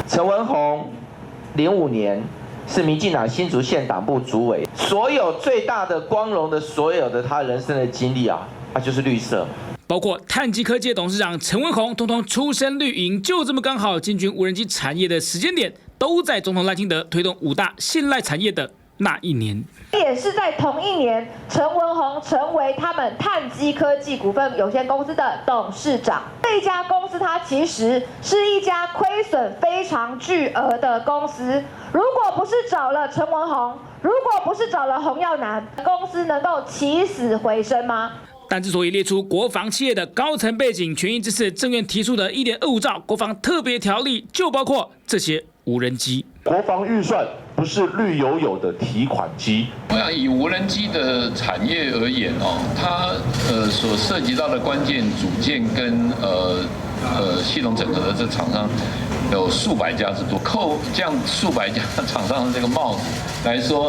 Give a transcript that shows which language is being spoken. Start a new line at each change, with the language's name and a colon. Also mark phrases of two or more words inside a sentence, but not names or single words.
Chinese: 陳文宏，05年是民進黨新竹縣黨部主委，所有最大的光榮的所有的他人生的經歷啊，他就是綠色。包括碳基科技董事長陳文宏，通通出身綠營，就這麼剛好進軍無人機產業的時間點，都在總統賴清德推動5大信賴產業的那一年。也是在同一年，陳文宏成為他們碳基科技股份有限公司的董事長。這家公司它其實是一家虧損非常巨額的公司。如果不是找了陳文宏，如果不是找了洪耀南，公司能夠起死回生嗎？但之所以列出國防企業的高層背景，全因這次政院提出的1.25兆國防特別條例，就包括這些無人機。國防預算不是綠油油的提款機。我想以無人機的產業而言哦，它所涉及到的關鍵組件跟系統整合的這廠商有數百家之多，扣這樣數百家廠商的這個帽子來說。